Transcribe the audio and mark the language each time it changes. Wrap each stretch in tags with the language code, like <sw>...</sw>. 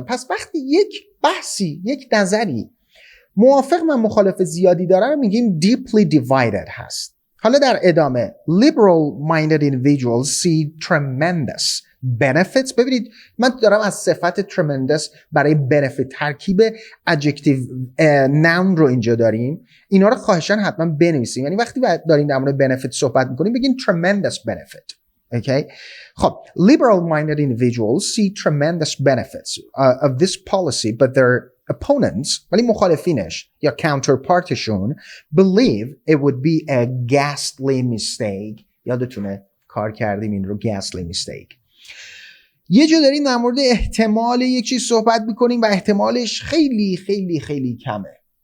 <fa>پس وقتی یک بحثی، یک نظری موافق و مخالف زیادی داره رو میگیم</fa> <en>deeply divided</en> <fa>هست. حالا در ادامه</fa> <en>liberal minded individuals see tremendous benefits.</en> <fa>ببینید من دارم از صفت tremendous برای benefit ترکیب adjective noun رو اینجا داریم. اینا رو خواهشاً حتما بنویسیم. یعنی وقتی داریم در مورد benefit صحبت میکنیم بگیم tremendous benefit.</fa> <en>Okay. خب liberal minded individuals see tremendous benefits of this policy but their opponents</en> <fa>ولی مخالفینش یا counterpartشون</fa> <en>believe it would be a ghastly mistake.</en> <fa>یادتونه کار کردیم این رو ghastly mistake. یه جا داریم در مورد احتمال یک چیز صحبت میکنیم و احتمالش خیلی خیلی خیلی کمه.</fa>